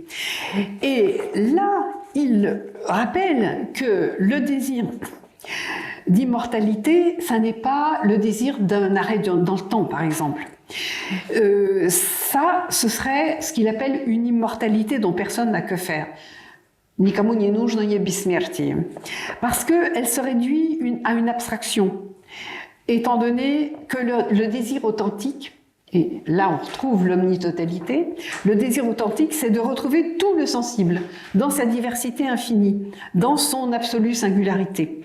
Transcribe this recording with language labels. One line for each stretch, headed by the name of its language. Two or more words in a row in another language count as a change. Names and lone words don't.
French: Et là, il rappelle que le désir d'immortalité, ça n'est pas le désir d'un arrêt dans le temps, par exemple. Ça, ce serait ce qu'il appelle une immortalité dont personne n'a que faire.
Russian: Никому не нужно бессмертие.
French: Parce qu'elle se réduit à une abstraction, étant donné que le désir authentique, et là on retrouve l'omnitotalité, le désir authentique, c'est de retrouver tout le sensible, dans sa diversité infinie, dans son absolue singularité.